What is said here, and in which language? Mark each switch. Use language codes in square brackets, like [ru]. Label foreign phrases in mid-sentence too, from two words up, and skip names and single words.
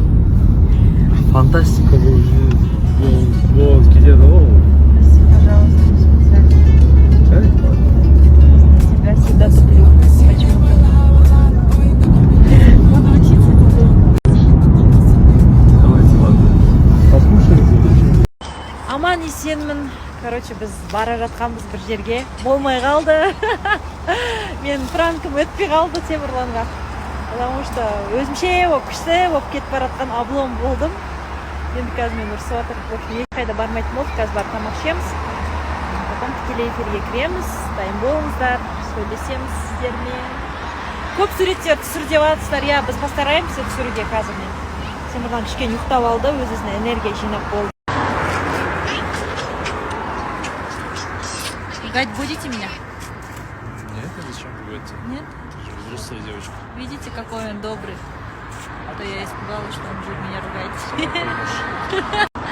[ru] Фантастика уже. Вот, где-то. Пожалуйста, специально. Тебя всегда туплю. Почему-то. Буду учиться теперь. Давайте, ладно. Послушаем. [kk] Аман есенмін. Короче, біз бара жатқанбыз бір жерге. Болмай қалды. Мен пранкым өтпей қалды Темірланға. [ru] Потому что [kk] өзімше күшті болып кетіп баратқан облом болдым. Енді қазір мен ұрысып жатыр. [ru] В общем, [kk] ешқайда бармайтын болдық. Қазір барып тамақ ішеміз. Потом тікелей эфирге кіреміз. Дайын болыңыздар. Сөйлесеміз сіздермен. Көп суреттер түсір деп жатсыздар. Я біз постараемся түсіруге қазір мен. Темірлан кішкене ұйықтап алды, өзіне энергия жинап болды. [ru] Гать будете меня? Нет, а зачем пугать? Нет? Ты же взрослая девочка. Видите, какой он добрый. А то я испугалась, что он будет меня ругать.